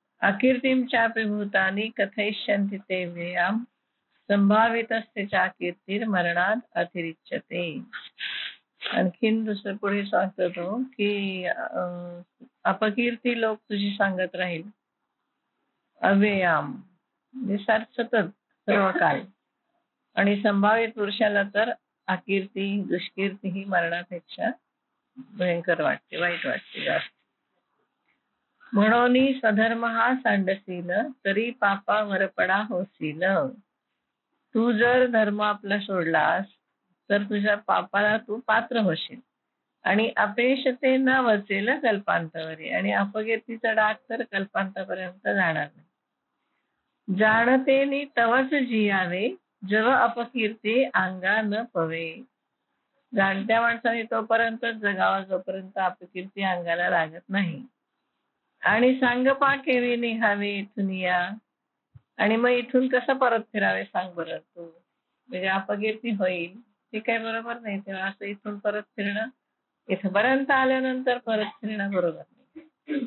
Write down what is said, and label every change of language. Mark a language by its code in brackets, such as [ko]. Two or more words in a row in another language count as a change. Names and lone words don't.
[sa] अकीर्तिं चापि भूतानि कथयिष्यन्ति ते व्ययां संभावितस्य चाकीर्तिर्मरणाद अतिरिच्यते. [mr] आणखीन दुसरं पुढे सांगतो तो की अपकीर्ती लोक तुझी सांगत राहील अव्ययाम म्हणजे सतत सर्व काळ, आणि संभाव्य पुरुषाला तर अकीर्ती दुष्कीर्ती ही मरणापेक्षा भयंकर वाटते, वाईट वाटते जास्त. म्हणून सधर्म हा सांडसील तरी पापा वरपडा होसील. तू जर धर्म आपला सोडलास तर तुझ्या पापाला तू पात्र होशील आणि अपेक्षते न वचेल कल्पांतावरी, आणि अपकीर्तीचा डाग तर कल्पांतापर्यंत जाणार नाही. जाणते तवच जियावे जव अपकीर्ती अंगा न पवे. जाणत्या माणसाने तोपर्यंत जगावा जोपर्यंत अपकीर्ती अंगाला लागत नाही. आणि सांगपा केवी निघावे इथून या, आणि मग इथून कसं परत फिरावे सांग बरं तू. म्हणजे अपकीर्ती होईल ते काही बरोबर नाही, तेव्हा असं इथून परत फिरणं, इथपर्यंत आल्यानंतर परत फिरणं बरोबर नाही.